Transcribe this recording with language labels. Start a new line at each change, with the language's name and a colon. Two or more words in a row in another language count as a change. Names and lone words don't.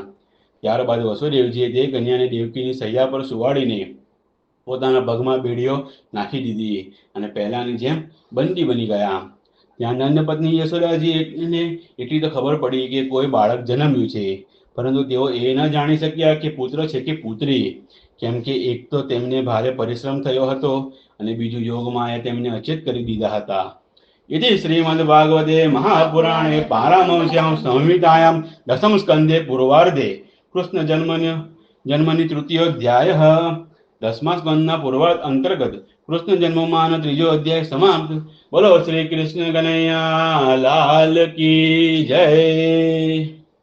Gujarati: ત્યારબાદ વસુદેવજીએ તે કન્યાને દેવકીની સૈયા પર સુવાડીને પોતાના પગમાં બેડીઓ નાખી દીધી અને પહેલાની જેમ બંદી બની ગયા. ત્યાં નંદ પત્ની યશોદાજીને એટલી તો ખબર પડી કે કોઈ બાળક જન્મ્યું છે, પરંતુ તેઓ એ ન જાણી શક્યા કે પુત્ર છે કે પુત્રી, કેમ કે એક તો તેમને ભારે પરિશ્રમ થયો હતો અને બીજું યોગમાએ તેમને અચેત કરી દીધા હતા.
Sanskrit: इति श्रीमद्भागवते महापुराणे पारमहंस्यां संहितायां दशम स्कंदे पूर्वार्धे कृष्ण जन्मनि तृतीयोऽध्यायः.
Gujarati: 10મા સ્કંદના પૂર્વાર્ધ અંતર્ગત કૃષ્ણ જન્મમાંનો 3જો અધ્યાય સમાપ્ત. બોલો શ્રી કૃષ્ણ કનૈયા લાલ
Hindi: की जय.